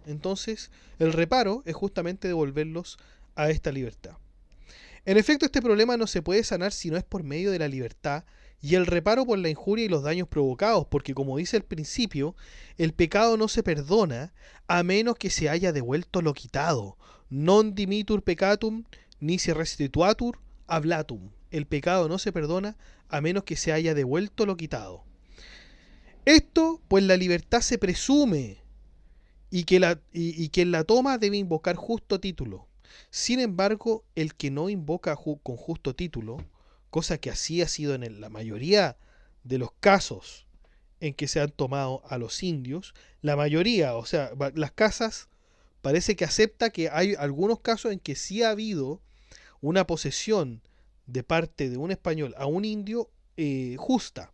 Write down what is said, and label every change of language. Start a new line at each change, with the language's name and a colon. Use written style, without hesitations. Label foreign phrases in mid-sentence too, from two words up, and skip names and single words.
Spanish: Entonces, el reparo es justamente devolverlos a esta libertad. En efecto, este problema no se puede sanar si no es por medio de la libertad y el reparo por la injuria y los daños provocados, porque como dice al principio, el pecado no se perdona a menos que se haya devuelto lo quitado.
Latin: Non dimitur peccatum, nisi restituatur hablatum.
Spanish: El pecado no se perdona a menos que se haya devuelto lo quitado. Esto, pues la libertad se presume y quien la toma debe invocar justo título. Sin embargo, el que no invoca con justo título, cosa que así ha sido en la mayoría de los casos en que se han tomado a los indios, la mayoría, o sea, Las Casas parece que acepta que hay algunos casos en que sí ha habido una posesión de parte de un español a un indio justa.